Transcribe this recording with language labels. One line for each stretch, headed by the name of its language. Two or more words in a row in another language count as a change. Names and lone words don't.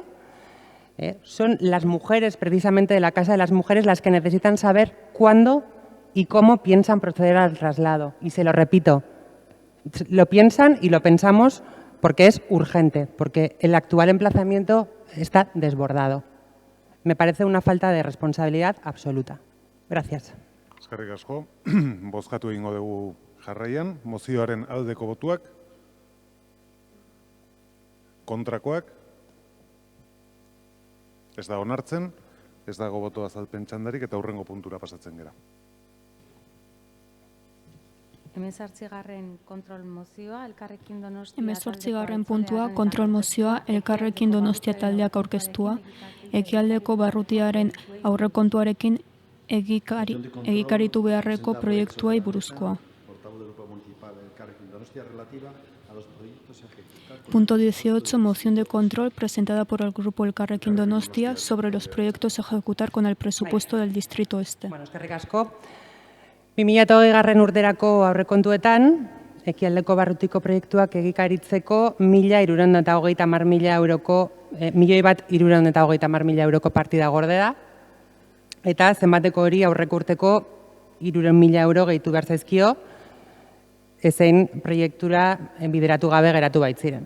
Spanish: Son las mujeres, precisamente de la Casa de las Mujeres, las que necesitan saber cuándo y cómo piensan proceder al traslado. Y se lo repito, lo piensan y lo pensamos porque es urgente, porque el actual emplazamiento está desbordado. Me parece una falta de responsabilidad absoluta. Gracias.
Basque: Eskerrik asko. Bozkatu egingo dugu jarraian. Mozioaren aldeko botuak. Kontrakoak. Ez da onartzen, ez dago boto azalpen txandarik eta hurrengo puntura pasatzen gera. 18. kontrol mozioa, Elkarrekin Donostia. 18. puntua, kontrol mozioa, Elkarrekin Donostia taldeak aurkeztua, ekialdeko barrutiaren aurrekontuarekin egikaritu beharreko proiektuai buruzkoa.
Spanish: Punto 18. Moción de control presentada por el Grupo Elkarrekin Donostia sobre los proyectos a ejecutar con el presupuesto del Distrito Este.
Basque: Bueno, eskerrik asko. 2020 urterako aurrekontuetan, ekialdeko barrutiko proiektuak egikaritzeko 1.330.000 euroko, 1.330.000 euroko partida gorde da, eta zenbateko hori aurreko urteko 300.000 euro gehitu behar zaizkio, ezein proiektura bideratu gabe geratu baitziren.